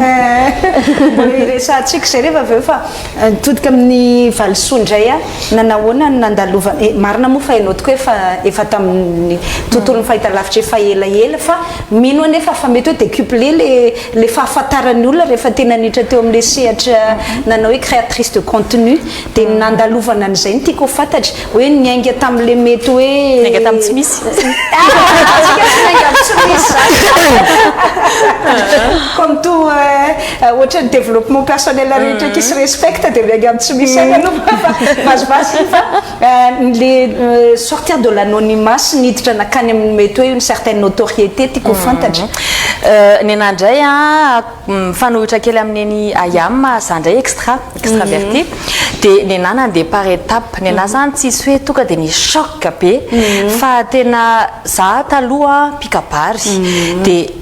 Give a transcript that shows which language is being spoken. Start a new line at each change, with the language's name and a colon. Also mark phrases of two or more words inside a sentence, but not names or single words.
Malagasy: resahantsika zay rehefa aveo fa nitodika amin'ny valisoa indray nanahoana nandalova marina moa fa hainao tokoa efa tamin'ny tontolon'ny fahitalavitra efa elaela fa mino anefa fa mety hoe décuplé le fahafantaran'ny olona rehefa tena nitra teo amin'le sehatra nanao hoe
French: créatrice de contenu
Malagasy: dia nandalovana an'izay ny tiako ho fantatra hoe niainga tamin'le mety hoe niainga tamin'ny tsy misy
French: comme tout
Malagasy: ohatrany
French: développement personnel
Malagasy: rehetra
French: qui se respecte
Malagasy: dia miainga amin'ny tsy misy aina aloha vasivasy fa
French: le sortir de l'anonymat
Malagasy: sy niditra nakany amin'ny mety hoe
French: une certaine notoriété
Malagasy: tiako ho fantatra ny anandray fanohitra kely amin'eny ayam za ndray extraverti dia ny ana nandeha
French: par étape
Malagasy: ny ana zany tsisy hoe tonga dia ny choc be fa tena za taloha pikabary dia